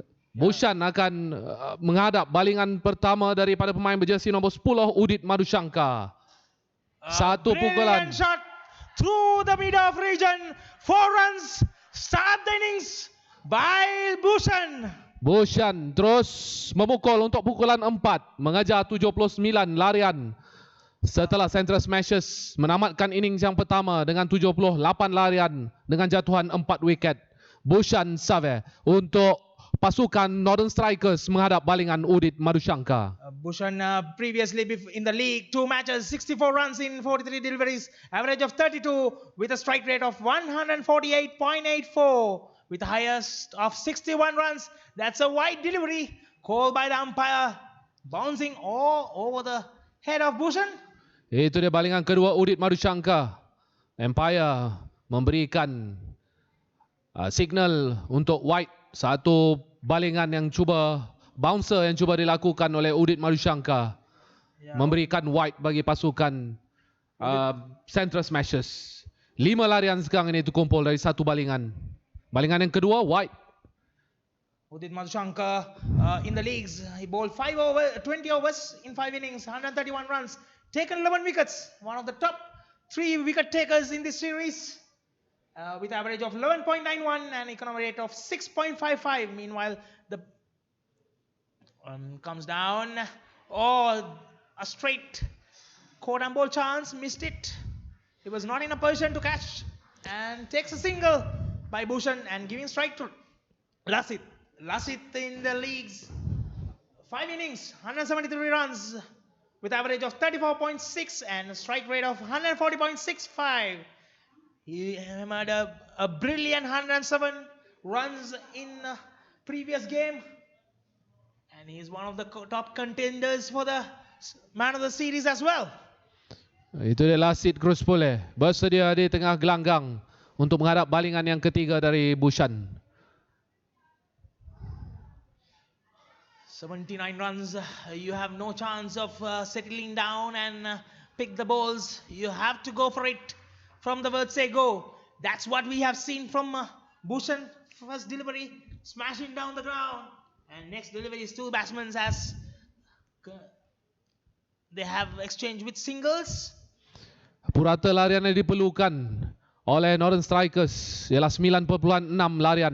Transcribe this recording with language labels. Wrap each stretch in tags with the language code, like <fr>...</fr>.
<ms>Bhushan akan menghadap balingan pertama daripada pemain berjersey nombor 10 Udit Madushanka. Satu pukulan.</ms> <en>Shot through the mid off region. 4 runs. Start the innings by Bhushan.</en> <ms>Bhushan terus memukul untuk pukulan 4, mengajar 79 larian. Setelah Central Smashers menamatkan innings yang pertama dengan 78 larian dengan jatuhan 4 wiket. Bhushan Save untuk pasukan Northern Strikers menghadap balingan Udit Madushanka.</ms> <en>Bhushan previously in the league, 2 matches, 64 runs in 43 deliveries, average of 32 with a strike rate of 148.84 with the highest of 61 runs. That's a wide delivery called by the umpire, bouncing all over the head of Bhushan.</en> <ms>Itu dia balingan kedua Udit Madushanka. Umpire memberikan signal untuk wide. Satu balingan yang bouncer yang cuba dilakukan oleh Udit Madushanka, memberikan wide bagi pasukan Central Smashers. 5 larian sekarang ini terkumpul dari satu balingan. Balingan yang kedua wide.</ms> <en>Udit Madushanka in the leagues, he bowled 20 overs in 5 innings, 131 runs, taken 11 wickets, one of the top 3 wicket takers in this series. With average of 11.91 and economic rate of 6.55. Meanwhile, the comes down. Oh, a straight caught and ball chance, missed it. He was not in a position to catch and takes a single by Bhushan and giving strike to Lasit. Lasit in the leagues, 5 innings, 173 runs with average of 34.6 and a strike rate of 140.65. He had a brilliant 107 runs in previous game. And he's one of the top contenders for the man of the series as well.</en> <ms>Itu dia Lasit Cruz Pule, bersedia di tengah gelanggang untuk menghadap balingan yang ketiga dari Bhushan.</ms> <en>79 runs, you have no chance of settling down and pick the balls. You have to go for it. From the word say go. That's what we have seen from Bhushan. First delivery, smashing down the ground. And next delivery is 2 batsmen as they have exchanged with singles.</en> <ms>Purata larian yang diperlukan oleh Northern Strikers ialah 9.6 larian.</ms>